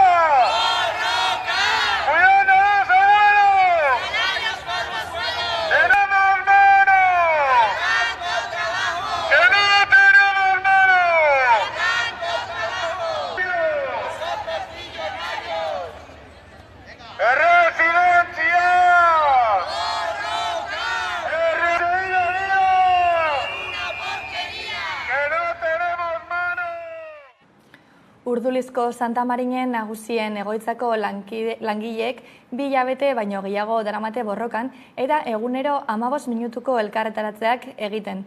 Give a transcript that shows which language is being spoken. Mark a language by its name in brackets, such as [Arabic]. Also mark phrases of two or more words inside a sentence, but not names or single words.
[Spanish] ¡Cuidado, abuelos! ¡Tenemos manos! ¡Que no tenemos manos! ¡Residencia! [Basque] Urdulizko Santa Marinen nagusien egoitzako langileek 2 hilabete baino gehiago daramate borrokan eta egunero 15 minutuko elkarretaratzeak egiten.